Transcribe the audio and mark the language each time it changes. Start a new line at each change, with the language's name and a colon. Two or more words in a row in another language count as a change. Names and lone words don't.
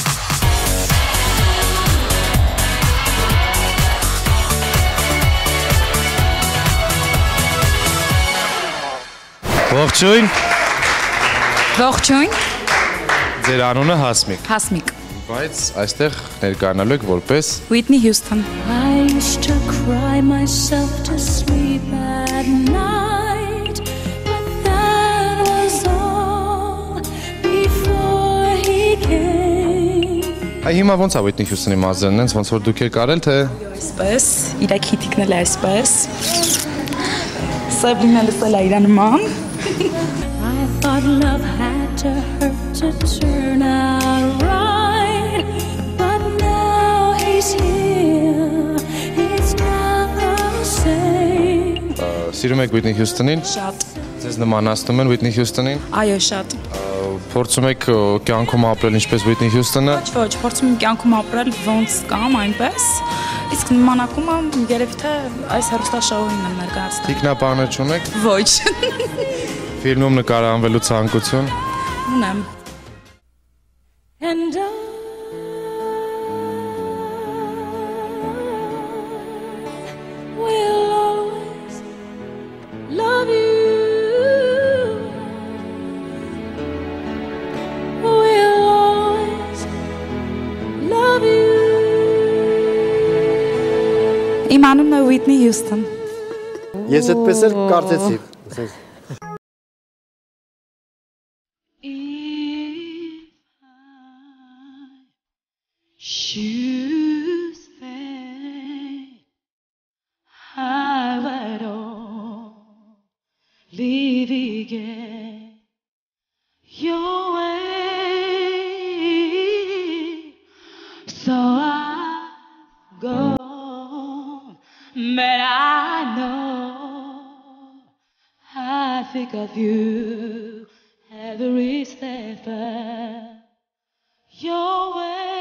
Armenian: Ողջույն։ Ողջույն։ Ձեր անունը Հասմիկ։ Հասմիկ։ Բայց այստեղ ներկայանալու եք որպես Whitney Houston։
English: I used to cry myself to sleep at night, but that was all before he came.
Armenian: Այ հիմա ոնց է Whitney Houston-ի մազերն են, ոնց որ դուք եք արել, թե Այսպես, իր քիթիկն էլ այսպես։ Սա բնելս էլ իր նման։
English: I thought love had to hurt to turn out right, but now he's here, it's not the same.
Armenian: Սիրում եք Whitney Houston-ին։ Շատ։ Ձեզ նմանացնում են Whitney Houston-ին։ Այո, շատ։ Փորձում եք կյանքում ապրել ինչպես Whitney Houston-ը։ Ոչ, փորձում եմ կյանքում ապրել ոնց կամ այնպես։ Իսկ նմանակումը երևի թե այս հեռուստաշոուին եմ ներկայացնում։ Թիկնապահներ չունեք։ Ոչ։ Ֆիլմում նկարահանվելու ցանկություն։ Ունեմ։
English: And I will always love you. Will always love you.
Armenian: Իմ անունն է Whitney Houston։ Ես այդպես էլ կարծեցի։
English: Tuesday, I would only begin your way, so I go, but I know I think of you every step of your way.